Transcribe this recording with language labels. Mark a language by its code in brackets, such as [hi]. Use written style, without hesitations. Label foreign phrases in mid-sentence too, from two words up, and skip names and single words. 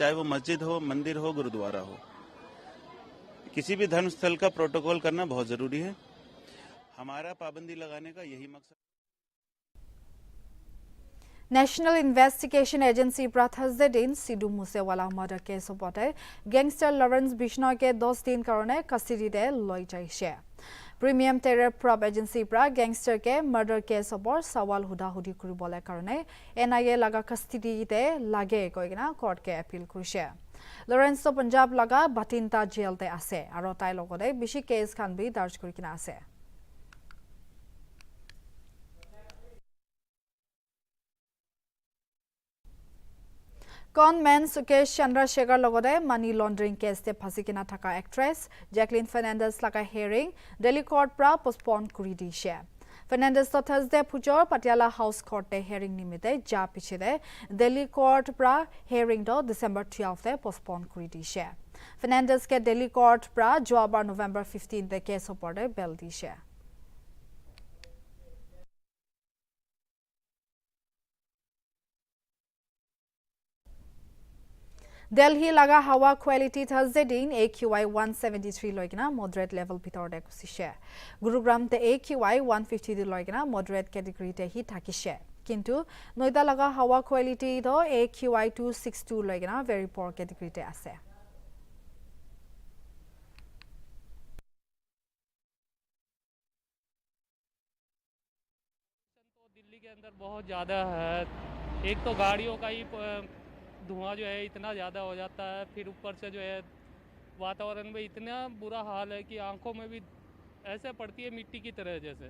[hi] चाहे वो मस्जिद हो, मंदिर हो, गुरुद्वारा हो, किसी भी धर्म स्थल का प्रोटोकॉल करना बहुत जरूरी है। हमारा पाबंदी लगाने का यही मकसद। [nag] National Investigation Agency pra Thursday din Sidhu Musewala [en] murder case [nag] obote gangster Lawrence Bishnoi ke 10 din karone custody de loi jaise. [en] Premium Terror Probe Agency [nag] pra gangster ke [en] murder case [nag] opor sawal huda hudi kuribole karone NIA laga custody te lage koigina court ke appeal kurise. Lawrence to Punjab laga Batinta jail te ase aro tai logode bishi case khan bi darj kurikina ase. Conman Sukesh Chandrasekhar logode [en] money laundering case [nag] te phasi kina thaka actress Jacqueline Fernandez laga hearing Delhi court pra postpone kuri dishe. Fernandez to Thursday Pujor Patiala House Court te hearing nimite ja piche de Delhi court pra hearing to December 12 te postpone kuri dishe. Fernandez ke Delhi court pra joabar November 15 te case opor de bail dishe. Delhi laga hawa quality Thursday din AQI 173 loigina [en] moderate level [nag] bitor de kusise. Gurugram te AQI 150 loigina [en] moderate category [nag] te hi thakise. Kintu Noida laga hawa quality do AQI 262 loigina [en] very poor category [nag] te ase. [hi] दिल्ली के अंदर बहुत ज़्यादा है। एक तो गाड़ियों का ही धुआं जो है इतना ज़्यादा हो जाता है, फिर ऊपर से जो है वातावरण में इतना बुरा हाल है कि आंखों में भी ऐसे पड़ती है मिट्टी की तरह जैसे।